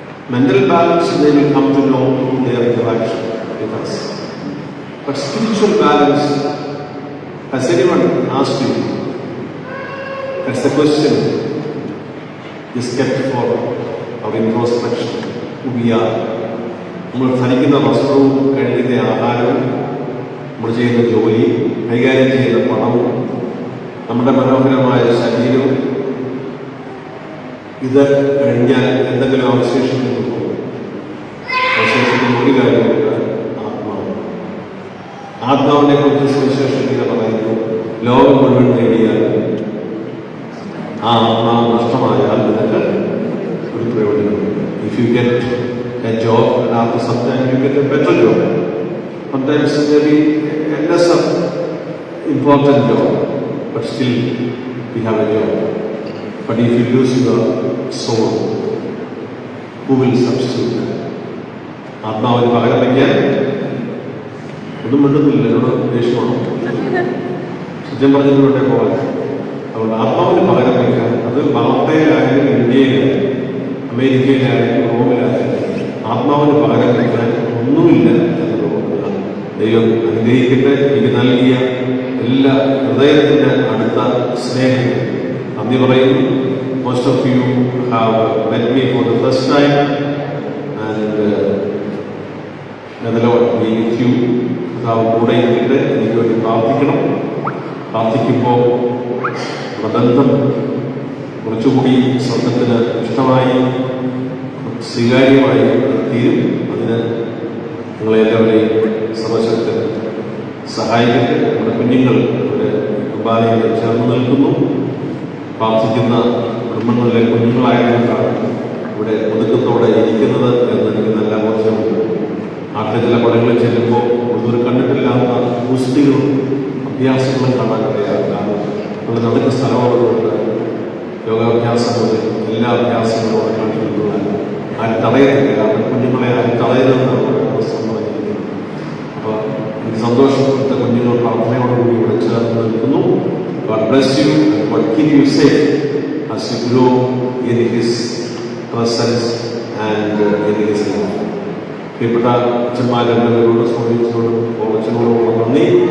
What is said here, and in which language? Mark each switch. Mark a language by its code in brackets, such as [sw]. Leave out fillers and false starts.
[en] Mental balance, they will come to know their interaction with us. But spiritual balance, has anyone asked you? That's the question is kept for our introspection, who we are. [ml] നമ്മൾ ധരിക്കുന്ന വസ്ത്രവും കഴിക്കുന്ന ആഹാരവും നമ്മൾ ചെയ്യുന്ന ജോലി, കൈകാര്യം ചെയ്യുന്ന പണവും നമ്മുടെ മനോഹരമായ ശരീരവും, ഇത് കഴിഞ്ഞാൽ എന്തെങ്കിലും അവശേഷിക്കുന്നു? അവശേഷിക്കുന്ന ഒരു കാര്യമുണ്ട്, ആത്മാവ്. ആത്മാവിനെ കുറിച്ച് സുവിശേഷത്തിൽ പറയുന്നു, ലോകം മുഴുവൻ നേടിയാൽ ആ ആത്മാവ് നഷ്ടമായാൽ നിനക്ക് ഒരു പ്രയോജനമുണ്ട്. [en] If you get a job and after some time you get a better job, sometimes maybe a lesser important job, but still we have a job. But if you lose your soul, who will substitute that? [ml] ആത്മാവിന് പകരം വയ്ക്കാൻ ഒന്നും മിണ്ടുന്നില്ല. എന്നോട് ദേഷ്യമാണോ? സത്യം പറഞ്ഞതിലൂടെ പോകാൻ. അതുകൊണ്ട് ആത്മാവിന് പകരം വയ്ക്കാൻ, അത് വാർത്തയിലായാലും ഇന്ത്യയിലായാലും അമേരിക്കയിലായാലും റോമിലായാലും ആത്മാവിന് പകരം വയ്ക്കാൻ ഒന്നുമില്ല എന്ന് തോന്നുക. ദൈവം അനുഗ്രഹിക്കട്ടെ. എനിക്ക് നൽകിയ എല്ലാ ഹൃദയത്തിൻ്റെ അടുത്ത സ്നേഹം നന്ദി പറയുന്നു. [en] Most of you have met me for the first time, and may the Lord be with you. [ml] കൂടെ ഇരിക്കട്ടെ. എനിക്ക് വേണ്ടി പ്രാർത്ഥിക്കണം. പ്രാർത്ഥിക്കുമ്പോൾ ബന്ധം കുറച്ചുകൂടി സ്വർഗത്തിന് ഇഷ്ടമായി സ്വീകാര്യമായി തീരും. അതിന് നിങ്ങളെല്ലാവരെയും സർവശക്തൻ സഹായിക്കട്ടെ. നമ്മുടെ കുഞ്ഞുങ്ങൾ അവരുടെ കുർബാനയിൽ ചേർന്ന് നിൽക്കുന്നു. പ്രാർത്ഥിക്കുന്ന കുടുംബങ്ങളിലെ കുഞ്ഞുങ്ങളായതുകൊണ്ടാണ് ഇവിടെ ഒതുക്കത്തോടെ ഇരിക്കുന്നത് എന്ന് എനിക്ക് നല്ല ബോധ്യമുണ്ട്. നാട്ടിലെ ചില പടങ്ങളിൽ ചെല്ലുമ്പോൾ കൂടുതൽ കണ്ടിട്ടില്ലാത്ത പുസ്തികളും അഭ്യാസങ്ങളും കാണാൻ കഴിയാറ്. കാരണം നമ്മൾ നടുക്ക് സ്ഥലമുള്ളതുകൊണ്ട് യോഗാഭ്യാസം മുതൽ എല്ലാ അഭ്യാസങ്ങളും അവിടെ കാണിക്കുന്നതാണ്. ആരും തടയത്തില്ല. കാരണം കുഞ്ഞുങ്ങളെ ആരും തടയുന്നതെന്നാണ് അവസ്ഥ പറഞ്ഞിരിക്കുന്നത്. അപ്പോൾ എനിക്ക് സന്തോഷപ്പെട്ട കുഞ്ഞുങ്ങൾ പ്രാർത്ഥനയോടുകൂടി ഇവിടെ ചേർന്ന് നിൽക്കുന്നു. [en] God bless you and God keep you safe as you grow in His presence and in His love. [ml] പ്രിയപ്പെട്ട അച്ഛന്മാരെല്ലാവരോടും സ്വാമിയോടും കോളച്ചനോടുമുള്ള നന്ദി.